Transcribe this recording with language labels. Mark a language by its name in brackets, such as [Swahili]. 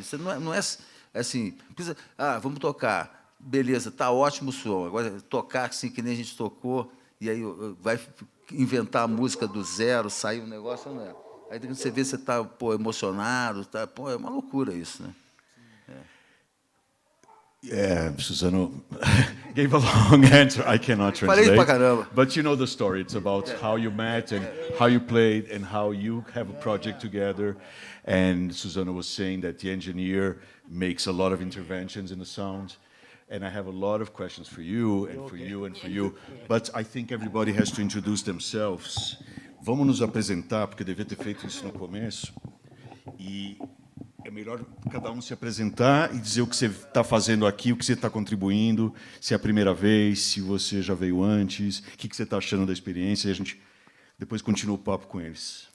[Portuguese] Isso não é assim, precisa, vamos tocar. Beleza, tá ótimo o som. Agora, tocar assim, que nem a gente tocou, e aí vai inventar a música do zero, sair um negócio, não é? Aí quando você vê, você está emocionado, é uma loucura isso, né? [English] Suzano gave a long answer. I cannot translate. [Portuguese] Falei pra caramba. [English] But you know the story. It's about how you met and how you played and how you have a project together. And Suzano was saying that the engineer makes a lot of interventions in the sound. And I have a lot of questions for you and for you and for you. But I think everybody has to introduce themselves. [Portuguese] Vamos nos apresentar, porque devia ter feito isso no começo. E é melhor cada um se apresentar e dizer o que você está fazendo aqui, o que você está contribuindo, se é a primeira vez, se você já veio antes, o que você está achando da experiência, e a gente depois continua o papo com eles.